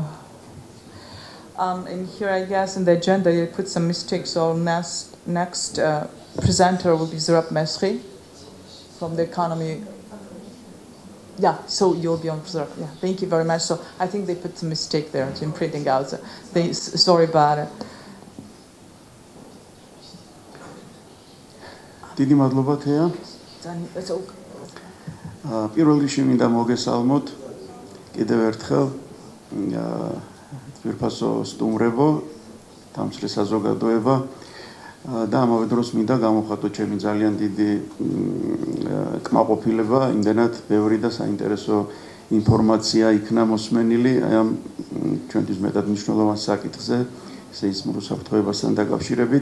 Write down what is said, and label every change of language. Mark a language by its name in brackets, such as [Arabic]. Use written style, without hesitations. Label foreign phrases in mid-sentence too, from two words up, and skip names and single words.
[English] And here, I guess, in the agenda, you put some mistakes. So next presenter will be Zurab Mesri from the economy. Yeah, so you'll be on Zurab. Yeah, thank you very much. So I think they put some mistake there in printing out. Sorry about it. [Georgian] დიდი მადლობა თეა. პირველ რიგში მინდა მოგესალმოთ კიდევ ერთხელ თვირფასო სტუმრებო, დამცლი საზოგადოება და ამავე დროს მინდა გამოვხატო ჩემი ძალიან დიდი კმაყოფილება, იმდენად ბევრი და საინტერესო ინფორმაცია იქნა მოსმენილი ამ ჩვენთვის მეტად მნიშვნელოვან საკითხზე, სეისმურ უსაფრთხოებასთან დაკავშირებით.